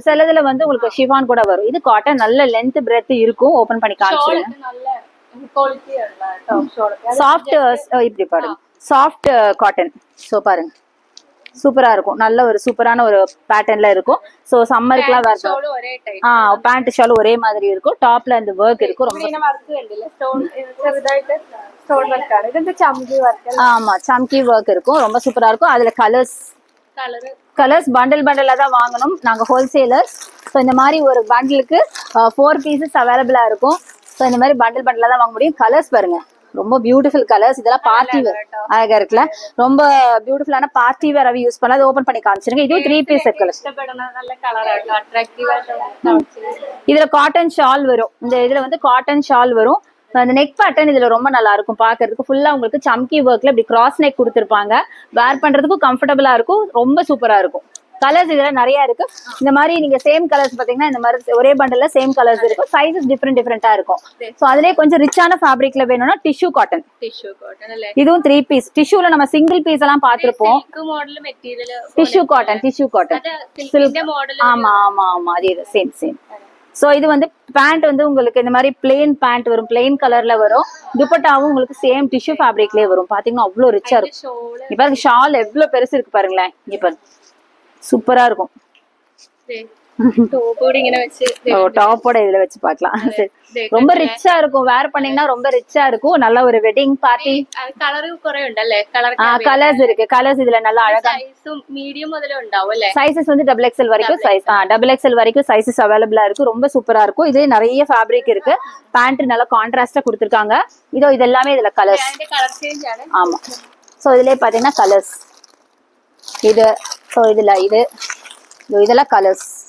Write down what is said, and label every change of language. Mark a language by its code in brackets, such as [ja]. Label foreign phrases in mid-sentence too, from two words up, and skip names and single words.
[ta] சிலதுல வந்து உங்களுக்கு ஷிஃபான் கூட வரும். இது காட்டன், நல்ல [en] length breadth [ta] இருக்கும். ஓபன் பண்ணி காமிச்சிருங்க. சாஃப்ட் இப்படி பாருங்க, [en] soft cotton. [ta] ஸோ பாருங்க, சூப்பரா இருக்கும். நல்ல ஒரு சூப்பரான ஒரு பேட்டர்ன்ல இருக்கும். சோ சம்மருக்குலாம் வேற [ml] ഒരേ ടൈപ്പ് [ta] பேண்ட் ஷால் ஒரே மாதிரி இருக்கும். டாப்ல அந்த ஒர்க் இருக்கும். ரொம்ப [ml] വർക്ക് കണ്ടില്ല സ്റ്റോൺ ചെറുതായിട്ട് സ്റ്റോൺ വർക്കാണ് ഇതെന്താ ചമ്മി വർക്ക് [ta] ஆமா சம்கி ஒர்க் இருக்கும். ரொம்ப சூப்பரா இருக்கும். அதுல கலர்ஸ் பண்டலா தான் வாங்கணும். நாங்க ஹோல்சேலர்ஸ். ஸோ இந்த மாதிரி ஒரு பண்டலுக்கு 4 [en] pieces available [ta] இருக்கும். ஸோ இந்த மாதிரி பண்டலா தான் வாங்க முடியும். கலர்ஸ் பாருங்க, ரொம்ப [en] beautiful colours. [ta] இதெல்லாம் [en] party wear [ta] அழகா இருக்குல்ல, ரொம்ப பியூட்டிஃபுல்லான [en] party wear use [ta] பண்ணலாம். அது ஓபன் பண்ணி காமிச்சிருங்க. இதுவும் 3 [en] piece colour. [ml] നല്ല കളറാണ് അട്രാക്റ്റീവ് ആയിട്ട് [ta] இதுல [en] cotton shawl [ta] வரும். இந்த இதுல வந்து [en] cotton shawl [ta] வரும். அந்த [en] neck pattern [ta] இதுல ரொம்ப நல்லா இருக்கும் பாக்குறதுக்கு. ஃபுல்லா உங்களுக்கு சம்கி ஒர்க்ல இப்படி [en] cross neck [ta] கொடுத்துருப்பாங்க. வேர் பண்றதுக்கும் கம்ஃபர்டபுளா இருக்கும். ரொம்ப சூப்பரா இருக்கும். கலர்ஸ் இதுல நிறைய இருக்கு. இந்த மாதிரி நீங்க [en] same colours [ta] பாத்தீங்கன்னா இந்த மாதிரி ஒரே பண்டல்ல [en] same colours [ta] இருக்கும். [en] sizes different [ta] இருக்கும். சோ அதுலயே கொஞ்சம் ரிச்சான ஃபேப்ரிக்ல வேணும்னா [en] tissue cotton [ml] അല്ലേ [ta] இதுவும் 3 பீஸ். டிஷ்யூல நம்ம [en] single piece [ta] எல்லாம் பாத்திருப்போம். [en] model material tissue cotton [ml] സിൽക്കിന്റെ മോഡൽ [ta] ஆமா அதே சேம். சோ இது வந்து பேண்ட் வந்து உங்களுக்கு இந்த மாதிரி [en] plain pant [ta] வரும். பிளெயின் கலர்ல வரும். துப்பட்டாவும் உங்களுக்கு சேம் [en] tissue fabric [ta] வரும். பாத்தீங்கன்னா அவ்வளவு ரிச்சா இருக்கும். இப்ப பாருங்க ஷால் எவ்வளவு பெருசு இருக்கு பாருங்களேன். இங்க பாருங்க சூப்பரா இருக்கும். டாப்போட இதுல வச்சு பாக்கலாம். ரொம்ப ரிச்சா இருக்கும். வேர் பண்ணீங்கன்னா ரொம்ப ரிச்சா இருக்கும். நல்ல ஒரு [en] wedding party. [ta] கலர்ஸ் இருக்கு. கலர்ஸ் இதுல நல்லா அழகா மீடியம் முதல்ல [ml] ഉണ്ടാവും അല്ലേ. [ta] சைஸஸ் வந்து XXL வரைக்கும் XXL வரைக்கும் சைஸஸ் அவைலபிளா இருக்கு. ரொம்ப சூப்பரா இருக்கும். இதே நிறைய ஃபேப்ரிக் இருக்கு. பேண்ட் நல்லா கான்ட்ராஸ்டா கொடுத்திருக்காங்க. இது எல்லாமே இதுல கலர்ஸ். ஆமா. சோ இதுலயே பாத்தீங்கன்னா கலர்ஸ் இது. சோ இதுல இதெல்லாம் கலர்ஸ்.